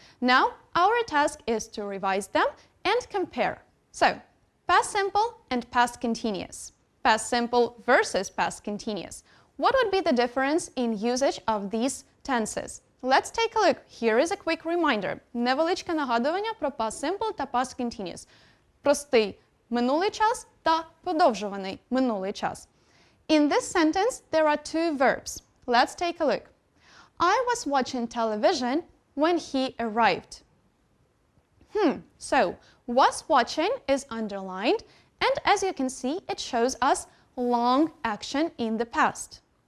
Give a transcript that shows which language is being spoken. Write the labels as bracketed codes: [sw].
[en] Now, our task is to revise them and compare. So, past simple and past continuous. Past simple versus past continuous. What would be the difference in usage of these tenses? Let's take a look. Here is a quick reminder. [uk] Невеличке нагадування про past simple та past continuous. Простий минулий час та подовжуваний минулий час. [en] In this sentence, there are two verbs. Let's take a look. I was watching television when he arrived. So, was watching is underlined, and as you can see, it shows us long action in the past.